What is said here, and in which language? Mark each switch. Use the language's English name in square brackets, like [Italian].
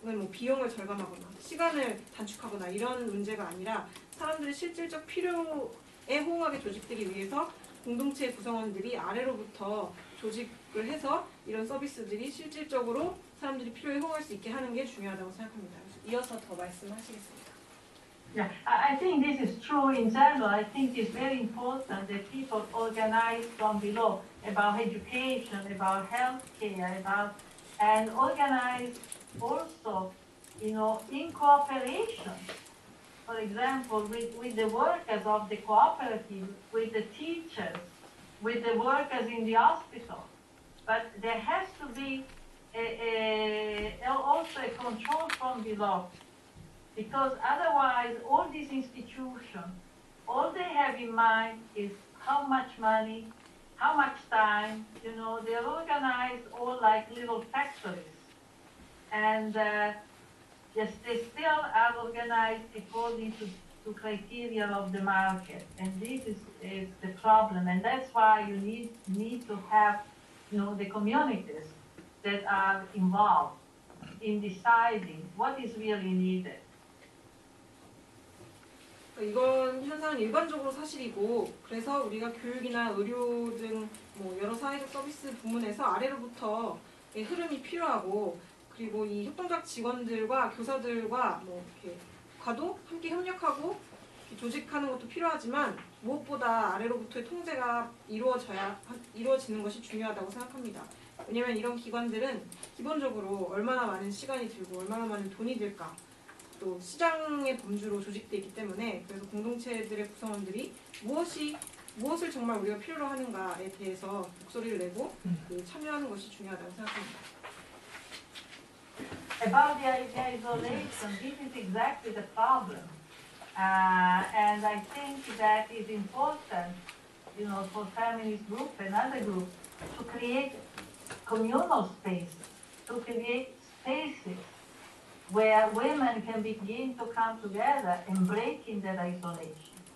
[Korean] 비용을 절감하거나 시간을 단축하거나 이런 문제가 아니라 사람들의 실질적 필요에 호응하게 조직되기 위해서 공동체 구성원들이 아래로부터 조직을 해서 이런 서비스들이 실질적으로 사람들이 필요에 호응할 수 있게 하는 게 중요하다고 생각합니다. 그래서 이어서 더 말씀하시겠습니다. [English] Yeah, I think this is true in general. I think it's very important that people organize from below about education, about healthcare, and organize also, in cooperation. For example, with the workers of the cooperative, with the teachers, with the workers in the hospital. But there has to be also a control from below. Because otherwise, all these institutions, all they have in mind is how much money, how much time, they're organized all like little factories. And yes, they still are organized according to criteria of the market. And this is the problem. And that's why you need to have, the communities that are involved in deciding what is really needed. [Korean] 이건 현상은 일반적으로 사실이고 그래서 우리가 교육이나 의료 등 여러 사회적 서비스 부문에서 아래로부터 흐름이 필요하고 그리고 이 협동조합 직원들과 교사들과 이렇게 과도 함께 협력하고 조직하는 것도 필요하지만 무엇보다 아래로부터의 통제가 이루어지는 것이 중요하다고 생각합니다. 왜냐하면 이런 기관들은 기본적으로 얼마나 많은 시간이 들고 얼마나 많은 돈이 들까 또 시장의 범주로 조직되어 있기 때문에 그래서 공동체들의 구성원들이 무엇을 정말 우리가 필요로 하는가에 대해서 목소리를 내고 참여하는 것이 중요하다고 생각합니다. [English] About the isolation, this is exactly the problem. And I think that it's important, for feminist group and other groups to create communal spaces, to create spaces where women can begin to come together and break in that isolation.